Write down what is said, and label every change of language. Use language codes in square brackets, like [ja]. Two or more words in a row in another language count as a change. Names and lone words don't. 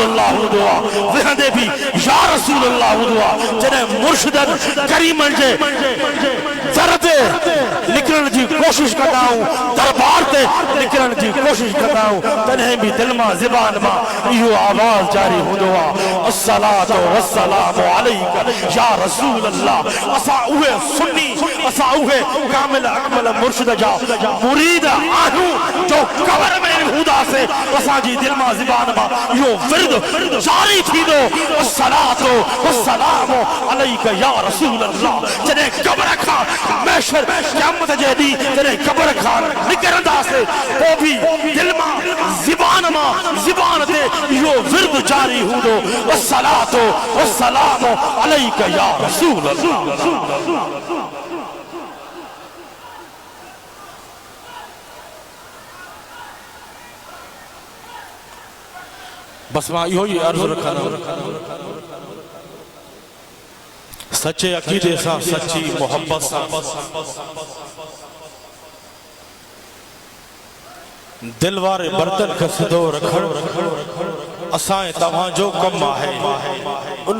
[sd] अल्लाह हूंदो आहे विहंदे बि [ar] يا رسول الله [sd] हूंदो आहे जॾहिं मुर्शिदनि करीमनि जे दर ते निकिरण जी कोशिश कंदा आहियूं दरबार ते निकिरण जी कोशिश कंदा आहियूं तॾहिं बि दिलि मां ज़बान मां इहो आवाज़ जारी हूंदो आहे [ar] الصلاة والسلام عليك يا رسول [sd] अल्लाह असां उहे सुन्नी असां उहे कामिल अकमल मुर्शिद जा मुरीद आहियूं जो कबर में हूंदासीं असांजी दिलि मां ज़बान मां इहो विर्द जारी थींदो [ar] الصلاة والسلام عليك يا رسول الله [sd] जॾहिं कबर खां महशर क़यामत जे ॾींहुं जॾहिं कबर खां निकिरंदासीं पोइ बि दिलि मां ज़बान ते इहो विर्द जारी हूंदो [ar] الصلاة والسلام عليك يا رسول الله [sd] बस मां इहो ई अर्ज़ु रखां सच्चे अक़ीदे सां सच्ची मोहब्बत सां दिल वारे बर्तन खे सिधो रखण असां तव्हांजो कमु आहे उन